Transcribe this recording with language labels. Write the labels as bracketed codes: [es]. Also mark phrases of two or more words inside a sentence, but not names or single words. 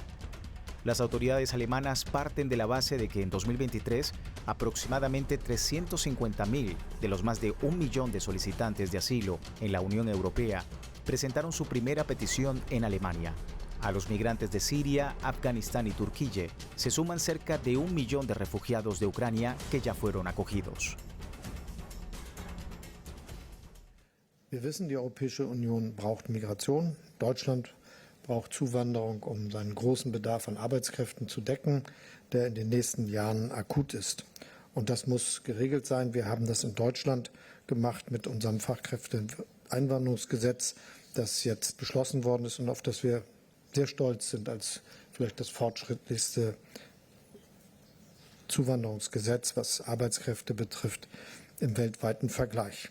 [es] Las autoridades alemanas parten de la base de que en 2023 aproximadamente 350.000 de los más de 1 millón de solicitantes de asilo en la Unión Europea presentaron su primera petición en Alemania. A los migrantes de Siria, Afganistán y Turquía se suman cerca de 1 millón de refugiados de Ucrania que ya fueron acogidos. [de] Wir wissen, die Europäische Union braucht Migration. Deutschland braucht Zuwanderung, um seinen großen Bedarf an Arbeitskräften zu decken, der in den nächsten Jahren akut ist. Und das muss geregelt sein. Wir haben das in Deutschland gemacht mit unserem Fachkräfteeinwanderungsgesetz, das jetzt beschlossen worden ist und auf das wir sehr stolz sind als vielleicht das fortschrittlichste Zuwanderungsgesetz, was Arbeitskräfte betrifft, im weltweiten Vergleich.